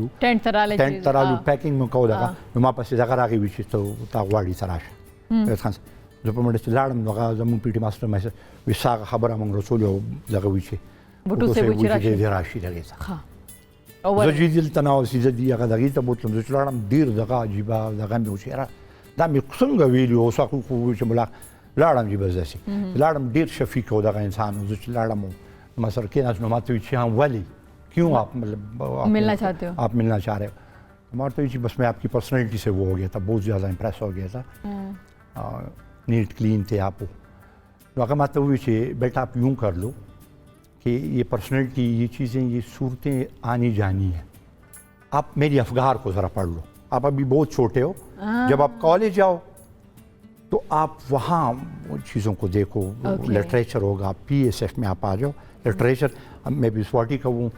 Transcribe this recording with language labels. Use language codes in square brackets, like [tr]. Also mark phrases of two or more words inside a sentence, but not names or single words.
[ps] ټینټ ته رالو پیکینګ مو کوو دغه نو ما پسې دغه راغی وي چې تا غواړي ته راشه زه په منډه چې لاړم نو هغه زموږ پي ټي ماسټر مې وي ستا هغه خبره موږ رسولو او دغه وي چې بوټو صاحب وایي چې دې راشي دغې ته زه چې دلته نه اوسېږم زه هغه دغې ته بوتلم زه چې لاړم ډېر دغه عجیبه دغه مې و چې یاره دا مې څنګه ویلي اوس خو چې ملا لاړم چې بس داسې لاړم ډېر شفیق و دغه انسان و زه چې لاړم ما سره کېناست نو ما ته وایي چې हाँ ولې [ur] کیوں آپ مطلب ملنا چاہتے ہو آپ ملنا چاہ رہے ہو ہمارا تو یہ بس میں آپ کی پرسنیلٹی سے وہ ہو گیا تھا بہت زیادہ امپریس ہو گیا تھا बहुत ज़्यादा इम्प्रेस हो गया था [en] neat clean [ur] تھے آپ تو اگر مطلب ہوئی کہ بیٹا آپ یوں کر لو کہ یہ پرسنیلٹی یہ چیزیں یہ صورتیں آنی جانی ہے آپ میری افگار کو ذرا پڑھ لو، آپ ابھی بہت چھوٹے ہو، جب آپ کالج جاؤ تو آپ وہاں چیزوں کو دیکھو، لٹریچر ہوگا، PSF میں آپ آ جاؤ، لٹریچر میں بھی سواتی کا ہوں.